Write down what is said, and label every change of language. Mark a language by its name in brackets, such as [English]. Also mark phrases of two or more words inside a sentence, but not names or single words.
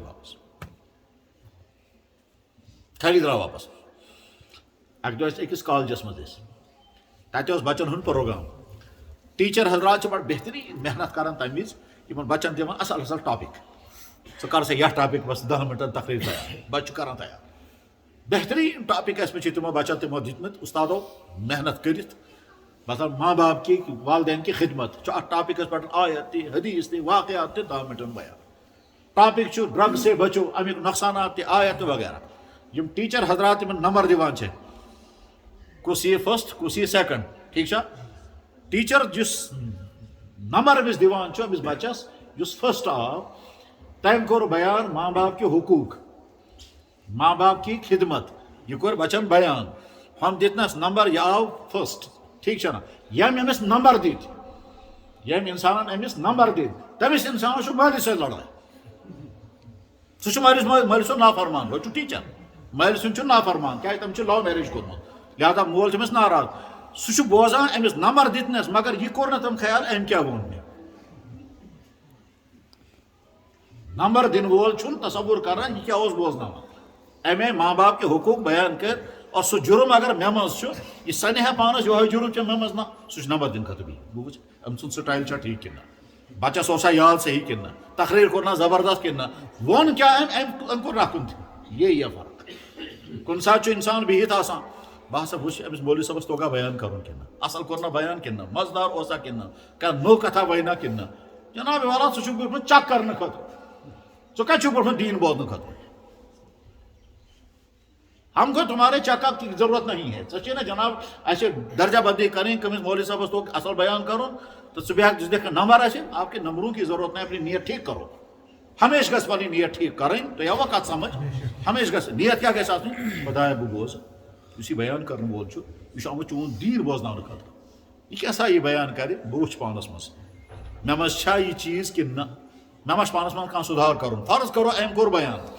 [Kashmiri] خٲلی درٛاو واپس اکہِ دۄہ ٲسۍ أکِس کالجس منٛز أسۍ تتہِ اوس بچن ہُنٛد پروگرام ٹیٖچر حضرات چھِ بڑٕ بہتریٖن محنت کران تمہِ وِزِ یِمن بچن دِوان اصل اصل ٹاپِک ژٕ کر سا یتھ ٹاپِک بس 10 منٹن تقریٖر تیار بچہِ چھُ کران تیار بہتریٖن ٹاپِک ٲسۍ مےٚ چھِ تِمو بچن تِمو دِتمٕتۍ استادو محنت کٔرِتھ مطلب [Urdu] ماں باپ کی والدین کی خدمت [Kashmiri] چھُ اتھ ٹاپِکس پٮ۪ٹھ آیت تہِ حدیث تہِ واقعات تہِ 10 منٹن بیان ٹاپِک چھُ [Urdu] ڈرگ سے بچو [Kashmiri] امیُک نۄقصانات تہِ آیت تہِ وغیرہ یِم ٹیٖچر حضرات یِمن نمبر دِوان چھِ کُس یی فسٹ کُس یی سیکنڈ ٹھیٖک چھا ٹیٖچر یُس نمبر أمِس دِوان چھُ أمِس بچس یُس فسٹ آو تٔمۍ کوٚر بیان [Urdu] ماں باپ کے حقوٗق ماں باپ کی خدمت [Kashmiri] یہ کوٚر بچن بیان ہم دِتنس نمبر یہِ آو فسٹ ٹھیٖک چھا نا ییٚمۍ أمِس نمبر دِتۍ ییٚمۍ انسانن أمِس نمبر دِتۍ تٔمِس انسانس چھُ مٲلِس سۭتۍ لڑٲے سہ مٲلۍ سُنٛد نافرمان گوٚو چھُ ٹیٖچر مٲلۍ سُنٛد چھُ نافرمان کیٛازِ تٔمۍ چھُ لو میریج کوٚرمُت لہذا مول چھُ أمِس ناراض سُہ چھُ بوزان أمِس نمبر دِتنَس مگر یہِ کوٚر نہٕ تٔمۍ خیال أمۍ کیٛاہ ووٚن مےٚ نمبر دِنہٕ وول چھُنہٕ تصور کران یہِ کیٛاہ اوس بوزناوان أمۍ آیہِ [Urdu] ماں باپ کے حقوٗق [Kashmiri] بیان کٔرۍ اور سُہ جُرم اگر مےٚ منٛز چھُ یہِ سَنہِ ہا پانَس یِہوے جُرم چھُ مےٚ منٛز نہ سُہ چھُ نمبر دِنہٕ خٲطرٕ بِہِتھ بہٕ وٕچھِ أمۍ سُنٛد سٹایل چھا ٹھیٖک کِنہٕ نہ بچس اوسا یاد صحیح کِنہٕ نہ تقریر کوٚر نا زبردست کِنہٕ نہ ووٚن کیٛاہ أمۍ کوٚر رکھُن تہِ یہِ فرق کُنہِ ساتہٕ چھُ اِنسان بِہِتھ آسان بہٕ ہسا وٕچھِ أمِس مولوی صٲبس توگا بیان کرُن کِنہٕ نہ اصل کوٚر نا بیان کِنہٕ نہ مزٕدار اوسا کِنہٕ نہ کانٛہہ نوٚو کتھا وَنہِ کِنہٕ نہ جناب والا ژٕ چھُکھ بیوٗٹھمُت چک کرنہٕ خٲطرٕ ژٕ کتہِ چھُکھ بیوٗٹھمُت دیٖن بوزنہٕ خٲطرٕ [Urdu] ہم کو تمہارے چیک اپ کی ضرورت نہیں ہے [Kashmiri] ژےٚ چھے نا جناب اَسہِ [Urdu] درجہ بندی کریں [Kashmiri] کٔمِس مولوی صاحبس توگ اصل بیان کرُن تو ژٕ بیٚہکھ ژٕ دِکھ نمبر اَسہِ [Urdu] آپ کے نمبروں کی ضرورت نہیں اپنی نیت ٹھیک کرو [Kashmiri] ہمیشہ گژھِ پنٕنۍ نیت ٹھیک کرٕنۍ تۄہہِ آوا کتھ سمجھ ہمیشہ گژھِ نیت کیٛاہ گژھِ آسٕنۍ خۄدایا بہٕ بوزٕ یُس یہِ بیان کرن وول چھُ یہِ چھُ آمُت چون دیٖن بوزناونہٕ خٲطرٕ یہِ کیٛاہ سا یہِ بیان کرِ بہٕ وٕچھِ پانس منٛز مےٚ منٛز چھا یہِ چیٖز کِنہٕ نہ مےٚ ما چھُ پانس منٛز کانٛہہ سُدھار کرُن فرض کرو أمۍ کوٚر بیان